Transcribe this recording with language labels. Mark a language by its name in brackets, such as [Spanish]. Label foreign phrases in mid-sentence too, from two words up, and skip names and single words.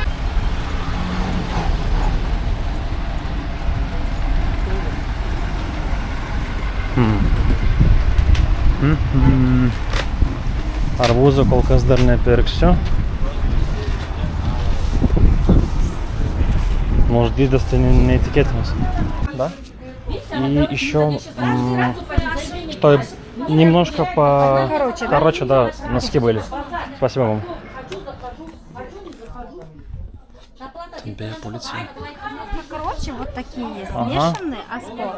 [Lithuanian] Arbūzų kol kas dar nepirksiu. Nors dydis tai neįtikėtinas. [Russian] Да? И еще что немножко короче, да, носки были. Спасибо вам. Бе, полиция. Короче, вот такие есть. Смешанные, Аспор.